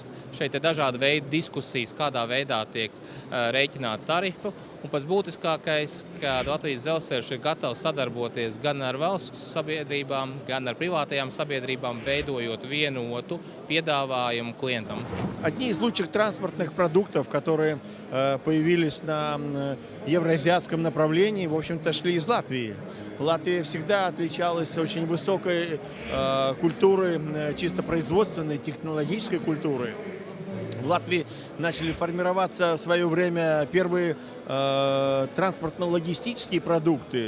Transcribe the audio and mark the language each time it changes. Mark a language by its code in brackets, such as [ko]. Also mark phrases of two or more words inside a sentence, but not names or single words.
[lv] Šeit ir dažādi veidi diskusijas, kādā veidā tiek rēķināta tarifa. Un pats būtiskākais, ka Latvijas dzelzceļš ir gatavs sadarboties gan ar valsts sabiedrībām, gan ar privātajām sabiedrībām, veidojot vienotu piedāvājumu klientam. [ru] Одни из лучших транспортных продуктов, которые появились на евроазиатском направлении, в общем-то, шли из Латвии. Латвия всегда отличалась очень высокой культурой, чисто производственной, технологической культурой. В Латвии начали формироваться в свое время первые транспортно-логистические продукты.